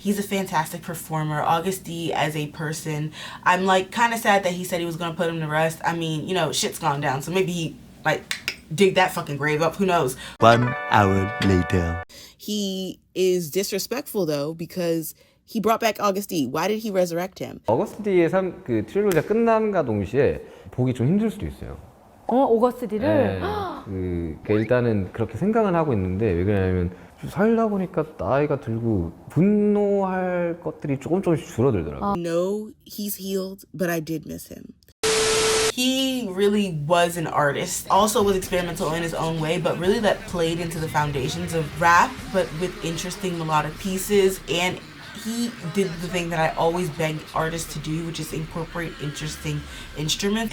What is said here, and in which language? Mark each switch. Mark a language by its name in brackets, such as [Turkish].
[English] He's a fantastic performer. August D as a person, I'm like kind of sad that he said he was gonna put him to rest. I mean, you know, shit's gone down, so maybe he like dig that fucking grave up. Who knows? 1 hour later. He is disrespectful though because he brought back August D. Why did he resurrect him? [Korean] 어거스트 D의 그 트릴로지가 끝남과 동시에 보기 좀 힘들 수도 있어요. 오거스트 D를? 네, 일단은 그렇게 생각은 하고 있는데 왜 그러냐면 살다 보니까 나이가 들고 분노할 것들이 조금씩 줄어들더라고요. [English] No, he's healed, but I did miss him. He really was an artist, also was experimental in his own way, but really that played into the foundations of rap, but with interesting melodic pieces. And he did the thing that I always beg artists to do, which is incorporate interesting instruments.